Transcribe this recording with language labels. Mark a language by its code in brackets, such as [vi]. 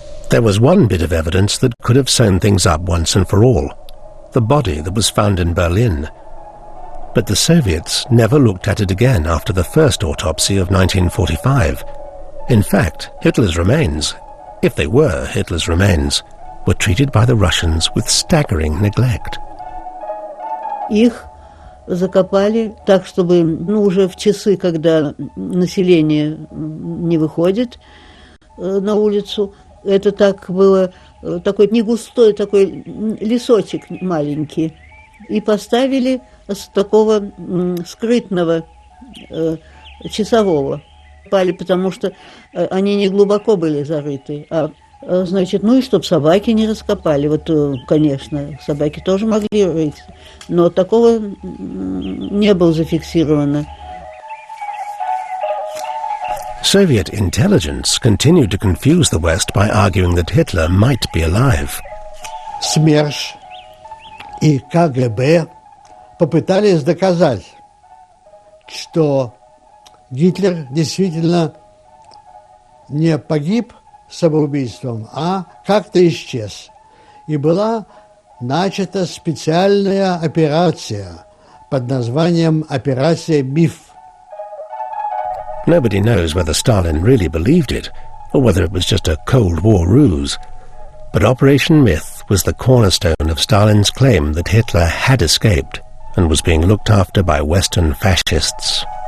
[en] There was one bit of evidence that could have sewn things up once and for all, the body that was found in Berlin. But the Soviets never looked at it again after the first autopsy of 1945. In fact, Hitler's remains, if they were Hitler's remains, were treated by the Russians with staggering neglect. [ru] Их закопали так, чтобы, уже в часы, когда население не выходит на улицу, это так было, такой негустой такой лесочек маленький, и поставили с такого скрытного часового. Потому что они не глубоко были зарыты, значит, и чтоб собаки не раскопали. Вот, конечно, собаки тоже могли рыть, но такого не было зафиксировано. [en] Soviet intelligence continued to confuse the West by arguing that Hitler might be alive. [ru] СМЕРШ и КГБ попытались доказать, что Гитлер действительно не погиб самоубийством, а как-то исчез. И была начата специальная операция под названием «Операция МИФ». [en] Nobody knows whether Stalin really believed it, or whether it was just a Cold War ruse. But Operation Myth was the cornerstone of Stalin's claim that Hitler had escaped and was being looked after by Western fascists.